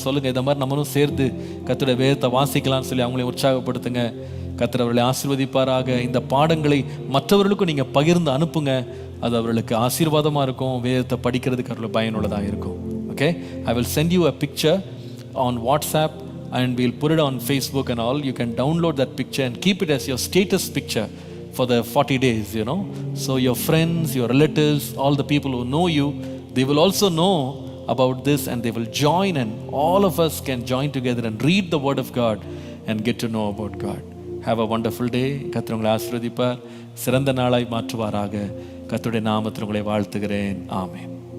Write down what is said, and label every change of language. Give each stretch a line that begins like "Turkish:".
Tamil: சொல்லுங்கள், இந்த மாதிரி நம்மளும் சேர்ந்து கர்த்தருடைய வேதத்தை வாசிக்கலாம்னு சொல்லி அவங்களே உற்சாகப்படுத்துங்க. கர்த்தர் அவர்களை ஆசீர்வதிப்பாராக. இந்த பாடங்களை மற்றவர்களுக்கும் நீங்கள் பகிர்ந்து அனுப்புங்க. அது அவர்களுக்கு ஆசீர்வாதமாக இருக்கும். வேதத்தை படிக்கிறதுக்கு அவர்களுக்கு பயனுள்ளதாக இருக்கும்.
English: Okay, I will send you a picture on WhatsApp and we'll put it on Facebook and all. You can download that picture and keep it as your status picture for the 40 days, you know. So your friends, your relatives, all the people who know you, they will also know about this and they will join, and all of us can join together and read the word of God and get to know about God. Have a wonderful day.
Tamil: கர்த்தர் உங்களை ஆசீர்வதிப்பார், சிறந்த நாளாய் மாற்றுவாராக. கர்த்தருடைய நாமத்தில் உங்களை வாழ்த்துகிறேன். ஆமென்.